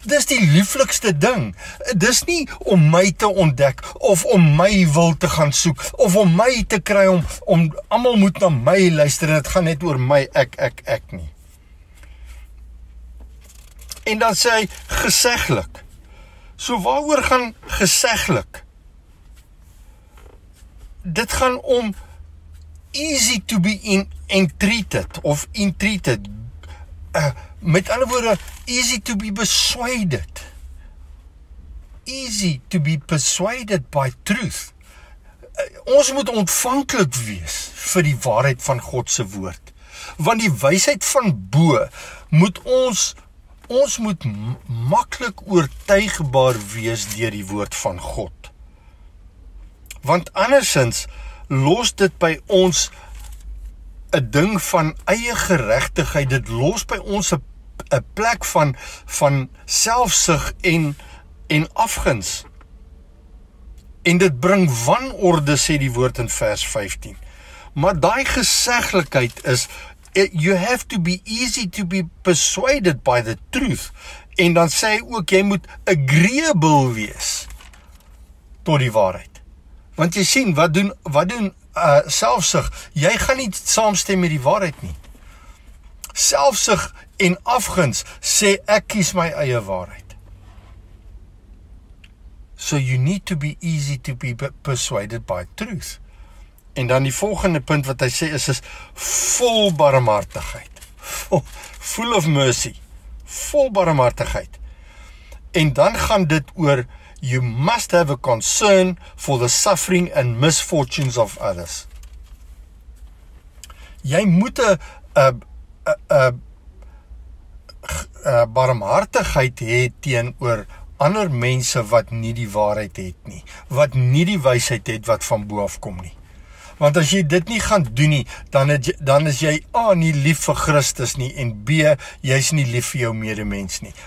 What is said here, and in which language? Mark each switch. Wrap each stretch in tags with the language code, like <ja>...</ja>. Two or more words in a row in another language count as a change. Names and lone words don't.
<af>Dis die lieflikste ding. Dis nie om my te ontdek, of om my wil te gaan soek, of om my te kry om almal moet na my luister, en dit gaan net oor my, ek nie. En dan sê hy, geseglik. So waaroor gaan geseglik? Dit gaan om</af> <en>easy to be entreated, of entreated.</en> <af>Met ander woorde,</af> <en>easy to be persuaded. Easy to be persuaded by truth.</en> <af>Ons moet ontvanklik wees vir die waarheid van God se woord. Want die wysheid van bo moet ons moet maklik oortuigbaar wees deur die woord van God. Want andersins los dit by ons 'n ding van eie geregtigheid, dit los by ons 'n plek van selfsug en afguns. En dit bring wanorde, sê die woord in vers 15. Maar daai geseglikheid is,</af> <en>you have to be easy to be persuaded by the truth.</en> <af>En dan sê hy ook, jy moet agreeable wees tot die waarheid. Want jy sien, wat doen selfsug? Jy gaan nie saamstem met die waarheid nie. Selfsug en afguns sê ek kies my eie waarheid.</af> <en>So you need to be easy to be persuaded by truth.</en> <af>En dan die volgende punt wat hy sê is vol barmhartigheid.</af> <en>Full of mercy.</en> <af>Vol barmhartigheid. En dan gaan dit oor,</af> <en>you must have a concern for the suffering and misfortunes of others.</en> <af>Jy moet 'n barmhartigheid hê teenoor ander mense wat nie die waarheid het nie, wat nie die wysheid het wat van bo af kom nie. Want as jy dit nie gaan doen nie, dan is jy A, nie lief vir Christus nie, en B, jy's nie lief vir jou medemens nie.</af>